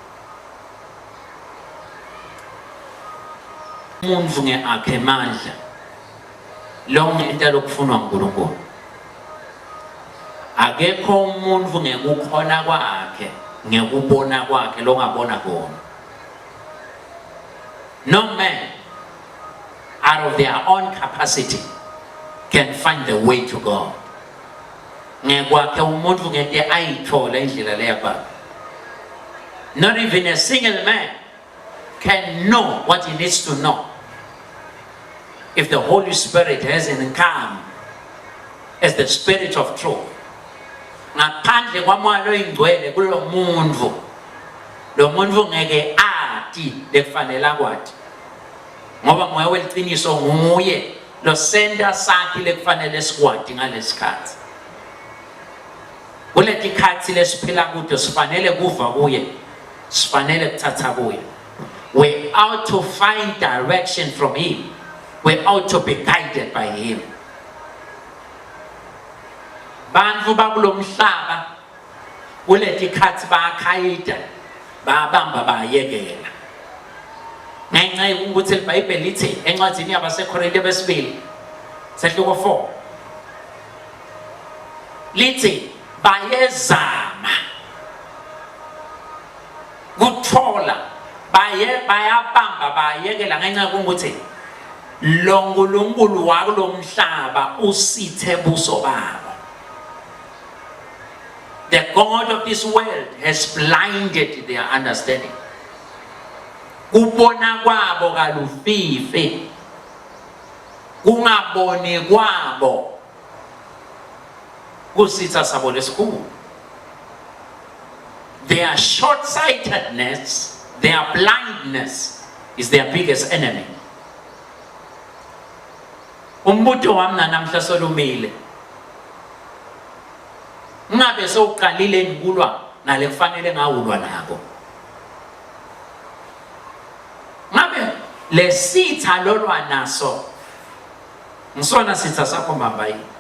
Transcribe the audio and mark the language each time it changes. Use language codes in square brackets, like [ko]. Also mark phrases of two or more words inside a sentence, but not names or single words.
[ss] Umuntu ngeakhe mandla lonke into lokufunwa nguNkulunkulu. Akekho umuntu ngekukhona kwakhe ngekubona kwakhe longabona khona. [en] No man out of their own capacity can find the way to God. [ss] Ngekwakhe umuntu ngeke ayithola indlela leya kwakhe. [en] Not even a single man can know what he needs to know if the Holy Spirit hasn't come as the Spirit of truth. [ss] Ngaphandle kwamoya oyingcwele kulo muntu, lo muntu ngeke ati lekufanele kwathi. Ngoba moya weliqiniso nguye lo senda sakhe lekufanele sikwati ngalesikhathi. Kuleti khathi lesiphila kude sifanele kuva kuye, sifanele kuthatha kuye. [en] We ought to find direction from him. We ought to be guided by him. [ss] Bantu bakulo mhlaba kuleti khathi bakhayida babamba bayekela. Ngenxa ukuthi iBhayibheli lithi encwadini yabaseKorinte besibili sehluko 4 lithi bayezama kuthola bayabamba bayekela ngenxa ukuthi lo nkulunkulu wakulo mhlaba usithe buso babo. [en] The God of this world has blinded their understanding. [ss] Kubona kwabo kalufife. Kungaboni kwabo kusitha sabo lesikhulu. [en] Their short-sightedness, their blindness is their biggest enemy. [ss] Umbuto wami namhla solumile. Ngabe sowuqalile nikulwa nale kufanele ngawulwa nako. Ngabe lesitha lolwa naso ngisona sitha sakho mbabayi.